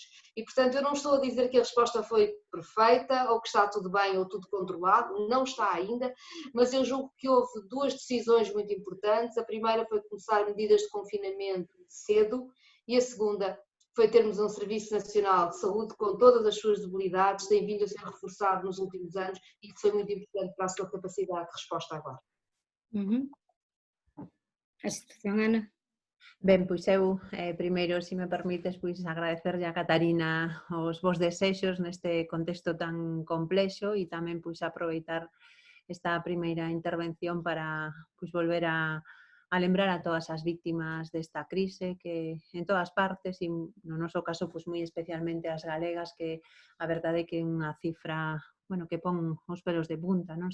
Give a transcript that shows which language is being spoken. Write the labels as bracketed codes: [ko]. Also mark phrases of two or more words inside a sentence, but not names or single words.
[pt] E, portanto, eu não estou a dizer que a resposta foi perfeita, ou que está tudo bem ou tudo controlado, não está ainda, mas eu julgo que houve duas decisões muito importantes. A primeira foi começar medidas de confinamento cedo, e a segunda foi termos um Serviço Nacional de Saúde com todas as suas debilidades, tem vindo a ser reforçado nos últimos anos e que foi muito importante para a sua capacidade de resposta agora. [gl] A situación, Ana? Ben, pois eu, primeiro, se me permites, pois agradecerlle a Catarina os vos desexos neste contexto tan complexo e tamén pois aproveitar esta primeira intervención para pois volver a lembrar a todas as víctimas desta crise que en todas partes e no noso caso pois moi especialmente as galegas, que a verdade é que é unha cifra que pon os pelos de punta, non?